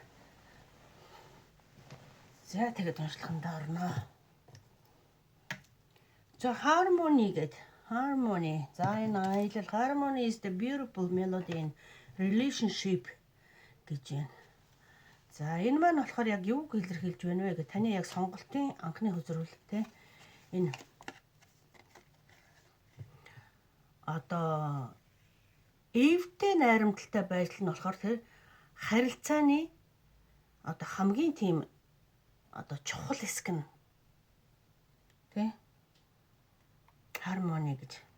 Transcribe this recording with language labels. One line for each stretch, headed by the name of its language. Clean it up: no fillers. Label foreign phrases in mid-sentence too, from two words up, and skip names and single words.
Mongolian: За тэгээд уншлагандаа орноо. За harmony гэдэг.
English: Harmony.
Mongolian: За энэ аялал
English: harmony is the beautiful melody in relationship
Mongolian: гэж байна. За энэ маань болохоор яг юу илэрхийлж байна вэ гэх таны яг сонголтын анхны хөзрүүлэлттэй энэ одоо эвтэй найрамдалтай байдал нь болохоор тэр харилцааны одоо хамгийн тийм одоо чухал хэсэг нь тий harmony гэж.